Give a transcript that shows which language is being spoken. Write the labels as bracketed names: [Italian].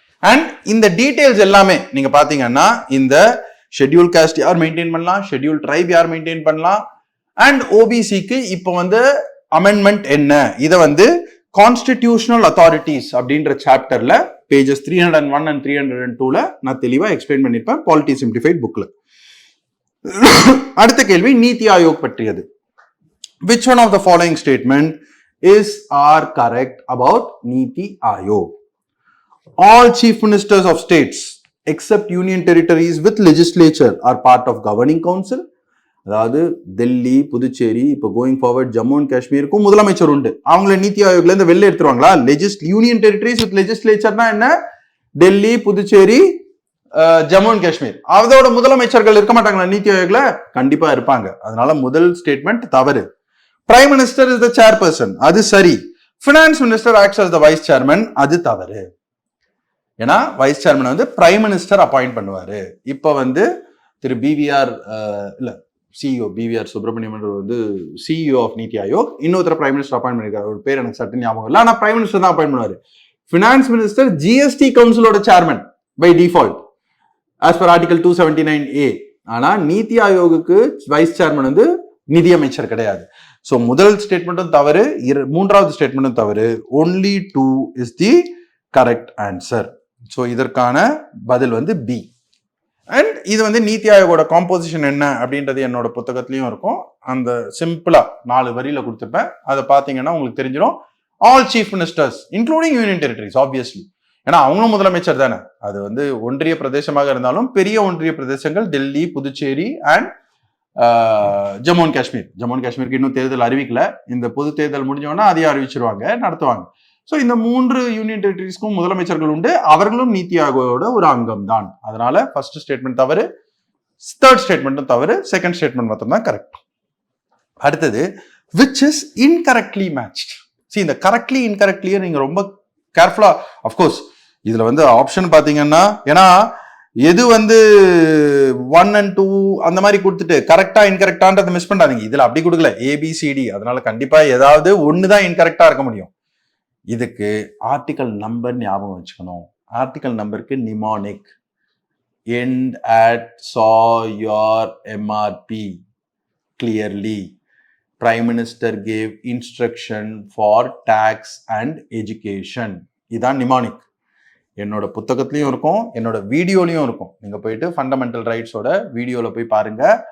[Tamil] And இந்த details எல்லாமே நீங்க பாத்தீங்கன்னா இந்த ஷெட்யூல் காஸ்ட் யார் மெயின்டைன் பண்ணலாம், ஷெட்யூல் ட்ரைப் யார் மெயின்டைன் பண்ணலாம், அண்ட் ஓபிசிக்கு இப்போ வந்து அமெண்ட்மெண்ட் என்ன, இதை வந்து கான்ஸ்டிடியூஷனல் அத்தாரிட்டிஸ் அப்படின்ற சாப்டர்ல பேஜஸ் 301 அண்ட் 302ல நான் தெளிவா எக்ஸ்பிளைன் பண்ணிருப்பேன் பாலிட்டி சிம்பிளிஃபைட் புக்ல. அடுத்த கேள்வி நீத்தி ஆயோக் பற்றியது. [English] Which one of the following statement is or correct about Niti Ayog? All chief ministers of states except union territories with legislature are part of governing council. [Tamil] அதாவது டெல்லி, புதுச்சேரி, இப்போ going forward Jammu and காஷ்மீருக்கும் முதலமைச்சர் உண்டு. அவங்கள நீத்தி ஆயோக்ல இருந்து வெளில எடுத்துருவாங்களா? யூனியன் டெரிட்டரிஸ் வித் லெஜிஸ்லேச்சர்னா என்ன? Delhi, Puducherry, Jammu and Kashmir. அதோட முதலமைச்சர்கள் இருக்க மாட்டாங்களா நீத்தி ஆயோக்ல? கண்டிப்பா இருப்பாங்க. அதனால முதல் ஸ்டேட்மெண்ட் தவறு. [English] prime minister is the chairperson, [Tamil] அது சரி. [English] finance minister acts as the vice chairman, [Tamil] அது தவறு. ஏன்னா வைஸ் சேர்மன் வந்து பிரைம் மினிஸ்டர் அப்பாயிண்ட் பண்ணுவாரு. இப்ப வந்து திரு பிவிஆர் இல்ல சிஇஓ பிவிஆர் சுப்பிரமணியம் வந்து CEO of NITI Aayog, இன்னொருத்தர prime minister appoint பண்ணிருக்காரு. ஒரு பேர் எனக்கு சட்டு ஞாபகம் இல்லை, ஆனா பிரைம் மினிஸ்டர் தான் அப்பாயிண்ட் பண்ணுவாரு. Finance minister GST கவுன்சிலோட chairman by default as per article 279A. ஆனா நீத்தி ஆயோகுக்கு வைஸ் சேர்மன் வந்து நிதியமைச்சர் கிடையாது. சோ முதல் ஸ்டேட்மெண்ட்டும் தவறு, மூன்றாவது ஸ்டேட்மெண்ட்டும் தவறு. [English] only 2 is the correct answer. [Tamil] So இதற்கான பதில் வந்து பி. அண்ட் இது வந்து நீத்தி ஆயோகோட காம்போசிஷன் என்ன அப்படின்றது என்னோட புத்தகத்திலையும் இருக்கும். அந்த சிம்பிளா 4 வரியில கொடுத்துருப்பேன். அதை பார்த்தீங்கன்னா உங்களுக்கு தெரிஞ்சிடும். [English] all chief ministers including union territories obviously, [Tamil] ஏன்னா அவங்களும் முதலமைச்சர் தானே. அது வந்து ஒன்றிய பிரதேசமாக இருந்தாலும் பெரிய ஒன்றிய பிரதேசங்கள் Delhi, Puducherry and Jammu and Kashmir. Jammu and காஷ்மீருக்கு இன்னும் தேர்தல் அறிவிக்கல. இந்த பொது தேர்தல் முடிஞ்சோன்னா அதையும் அறிவிச்சிருவாங்க, நடத்துவாங்க. ஸோ இந்த 3 யூனியன் டெரிட்டரிஸ்க்கும் முதலமைச்சர்கள் உண்டு. அவர்களும் நீத்தி ஆயோகோட ஒரு அங்கம் தான். அதனால ஃபர்ஸ்ட் ஸ்டேட்மெண்ட் தவறு, தேர்ட் ஸ்டேட்மெண்ட்டும் தவறு, செகண்ட் ஸ்டேட்மெண்ட் மட்டும் தான் கரெக்ட். அடுத்தது விச் இஸ் இன்கரெக்ட்லி மேட்ச்ட். இந்த கரெக்ட்லி இன்கரெக்ட்லியே நீங்க ரொம்ப கேர்ஃபுல்லா, அஃப்கோர்ஸ் இதுல வந்து ஆப்ஷன் பாத்தீங்கன்னா, ஏன்னா எது வந்து 1 and 2 அந்த மாதிரி கொடுத்துட்டு கரெக்டா இன்கரெக்டான்றதை மிஸ் பண்ணாதீங்க. இதுல அப்படி கொடுக்கல, ஏபிசிடி. அதனால கண்டிப்பா ஏதாவது ஒண்ணுதான் இன்கரெக்டா இருக்க முடியும். இதுக்கு ஆர்டிகல் நம்பர் ஞாபகம் வச்சுக்கணும். ஆர்டிகல் நம்பருக்கு pneumonic [English] end at saw your MRP clearly. Prime Minister gave instruction for tax and education. [Tamil] இதான் நிமானிக். என்னோட புத்தகத்திலையும் இருக்கும், என்னோட வீடியோலையும் இருக்கும். நீங்க போயிட்டு ஃபண்டமெண்டல் ரைட்ஸோட வீடியோல போய் பாருங்க.